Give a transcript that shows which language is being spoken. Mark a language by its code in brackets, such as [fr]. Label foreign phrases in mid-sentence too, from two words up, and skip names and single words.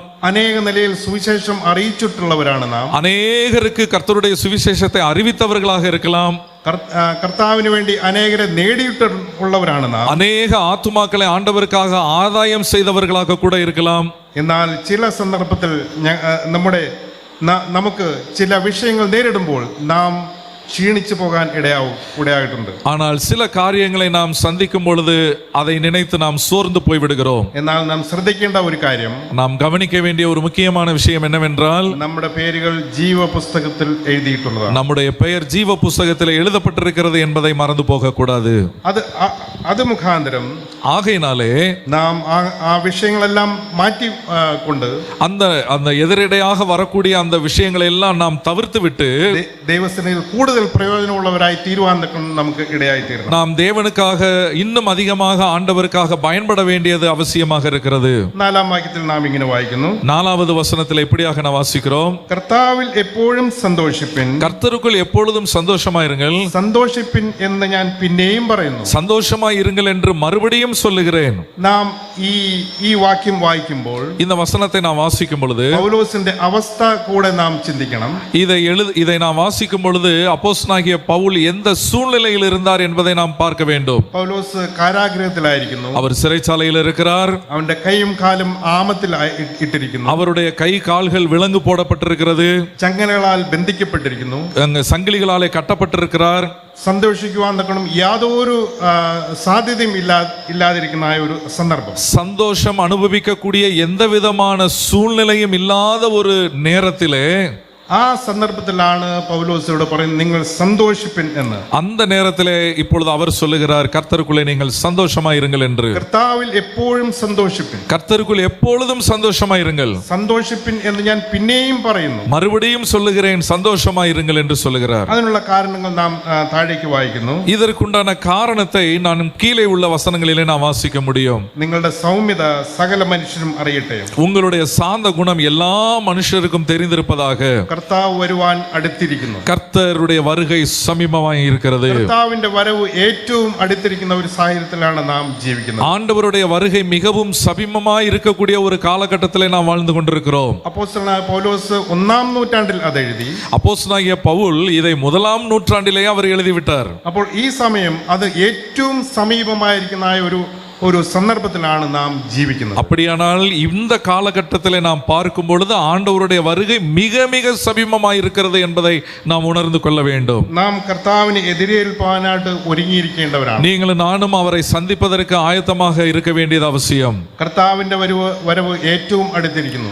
[ml] അനേക നിലയിൽ സുവിശേഷം അറിയിച്ചിട്ടുള്ളവരാണ് നാം. [ta] அநேகருக்கு கர்த்தருடைய சுவிசேஷத்தை அறிவித்தவர்களாக இருக்கலாம். [ml] കർത്താവിന് വേണ്ടി അനേകരെ നേടിയിട്ടുള്ളവരാണ് നാം. [ta] அநேக ஆத்துமாக்களை ஆண்டவருக்காக ஆதாயம் செய்தவர்களாக கூட இருக்கலாம். [ml] എന്നാൽ ചില സന്ദർഭത്തിൽ നമുക്ക് ചില വിഷയങ്ങൾ നേരിടുമ്പോൾ നാം ക്ഷീണിച്ചു പോകാൻ ഇടയായിട്ടുണ്ട്. [ta] ஆனால் சில காரியங்களை நாம் சந்திக்கும் பொழுது அதை நினைத்து நாம் சோர்ந்து போய் விடுகிறோம். [ml] എന്നാൽ നാം ശ്രദ്ധിക്കേണ്ട ഒരു കാര്യം, [ta] நாம் கவனிக்க வேண்டிய ஒரு முக்கியமான விஷயம் என்னவென்றால் [ml] നമ്മുടെ പേരുകൾ ജീവ പുസ്തകത്തിൽ എഴുതിയിട്ടുള്ളതാണ്. [ta] நம்முடைய பெயர் ஜீவ புஸ்தகத்தில் எழுதப்பட்டிருக்கிறது என்பதை மறந்து போக கூடாது. [ml] അത് മുഖാന്തരം [ta] ஆகையினாலே [ml] നാം ആ വിഷയങ്ങളെല്ലാം മാറ്റി കൊണ്ട് [ta] அந்த எதிரிடையாக வரக்கூடிய அந்த விஷயங்களை எல்லாம் நாம் தவிர்த்து விட்டு [ml] ദൈവസന്നിധിയിൽ കൂടുതൽ പ്രയോജനമുള്ളവരായി തീരുവാൻ നമുക്ക് ഇടയായി തീരണം. [ta] நாம் தேவனுக்காக இன்னும் அதிகமாக ஆண்டவருக்காக பயன்பட வேண்டியது அவசியமாக இருக்கிறது. [ml] 4-ാം വാക്യത്തിൽ നാം ഇങ്ങനെ വായിക്കുന്നു. [ta] 4வது வசனத்தில் இப்படியாக நாம் வாசிக்கிறோம். [ml] കർത്താവിൽ എപ്പോഴും സന്തോഷിപ്പിൻ. [ta] கர்த்தருக்குள் எப்பொழுதும் சந்தோஷமாயிருங்கள். [ml] സന്തോഷിപ്പിൻ എന്ന് ഞാൻ പിന്നെയും പറയുന്നു. [ta] சந்தோஷமாய் இருங்கள் என்று மறுபடியும் சொல்லுகிறேன். [ml] നാം ഈ വാക്യം വായിക്കുമ്പോൾ, [ta] இந்த வசனத்தை நாம் வாசிக்கும் பொழுது [ml] പൗലോസിന്റെ അവസ്ഥ കൂടെ നാം ചിന്തിക്കണം. [ta] இதை நாம் வாசிக்கும் பொழுது அப்போஸ்தலனாகிய பவுல் எந்த சூழ்நிலையில் இருந்தார் என்பதை நாம் பார்க்க வேண்டும். [ml] പൗലോസ് കാരാഗൃഹത്തിലായിരിക്കുന്നു. [ta] அவர் சிறைச்சாலையில் இருக்கிறார். [ml] അവന്റെ കൈയും കാലും ആമത്തിൽ ഇട്ടിരിക്കുന്നു. [ta] அவருடைய கை கால்கள் விலங்கு போடப்பட்டிருக்கிறது. [ml] ചങ്ങലകളാൽ ബന്ധിക്കപ്പെട്ടിരിക്കുന്നു. [ta] அங்க சங்கிலிகளாலே கட்டப்பட்டிருக்கிறார். [ml] സന്തോഷിക്കുവാൻ തക്കണം യാതൊരു സാധ്യതയും ഇല്ലാതിരിക്കുന്ന ഒരു സന്ദർഭം. [ta] சந்தோஷம் அனுபவிக்கக்கூடிய எந்த விதமான சூழ்நிலையும் இல்லாத ஒரு நேரத்திலே [ml] ആ സന്ദർഭത്തിലാണ് പൗലോസിനോട് പറയുന്നത് നിങ്ങൾ സന്തോഷിപ്പിൻ എന്ന്. [ta] அந்த நேரத்திலே இப்பொழுது அவர் சொல்லுகிறார் கர்த்தருக்குள்ளே நீங்கள் சந்தோஷமாயிருங்கள் என்று. [ml] കർത്താവിൽ എപ്പോഴും സന്തോഷിപ്പിൻ. [ta] கர்த்தருக்குள் எப்பொழுதும் சந்தோஷமாயிருங்கள். [ml] സന്തോഷിപ്പിൻ എന്ന് ഞാൻ പിന്നെയും പറയുന്നു. [ta] மறுபடியும் சொல்லுகிறேன் சந்தோஷமாயிருங்கள் என்று சொல்லுகிறார். [ml] അതിനുള്ള കാരണങ്ങൾ നാം താഴേക്ക് വായിക്കുന്നു. [ta] இதற்குண்டான காரணத்தை நான் கீழே உள்ள வசனங்களிலே நான் வாசிக்க முடியும். [ml] നിങ്ങളുടെ സൗമ്യത സകല മനുഷ്യരും അറിയട്ടെ. [ta] உங்களுடைய சாந்த குணம் எல்லா மனுஷருக்கும் தெரிந்திருப்பதாக. [ml] കർത്താവ് വരുവാൻ അടുത്തിരിക്കുന്നു. [ta] கர்த்தருடைய வருகை சமீபமாய் இருக்கிறது. [ml] കർത്താവിന്റെ വരവ് ഏറ്റവും അടുത്തിരിക്കുന്ന ഒരു സാഹചര്യത്തിലാണ് നാം ജീവിക്കുന്നത്. [ta] ஆண்டவருடைய வருகை மிகவும் சமீபமாய் இருக்கக்கூடிய ஒரு காலகட்டத்திலே நாம் வாழ்ந்து கொண்டிருக்கிறோம். [ml] അപ്പോസ്തലനായ പൗലോസ് 1-ാം നൂറ്റാണ്ടിൽ അത് എഴുതി. [ta] அப்போஸ்தலனாகிய பவுல் இதை 1-ാം நூற்றாண்டிலேயே அவர் எழுதிவிட்டார். [ml] അപ്പോൾ ഈ സമയം അത് ഏറ്റവും സമീപമായിരിക്കുന്ന ഒരു സന്ദർഭത്തിലാണ് നാം ജീവിക്കുന്നത്. [ta] அப்படியானால் இந்த காலகட்டத்திலே நாம் பார்க்கும் பொழுது ஆண்டவருடைய வருகை மிக மிக சமீபமாய் இருக்கிறது என்பதை நாம் உணர்ந்து கொள்ள வேண்டும். [ml] നാം കർത്താവിനെ എതിരേൽപ്പാനായിട്ട് ഒരുങ്ങിയിരിക്കേണ്ടവരാണ്. [ta] நீங்களும் நானும் அவரை சந்திப்பதற்கு ஆயத்தமாக இருக்க வேண்டியது அவசியம். [ml] കർത്താവിന്റെ വരവ് ഏറ്റവും അടുത്തിരിക്കുന്നു.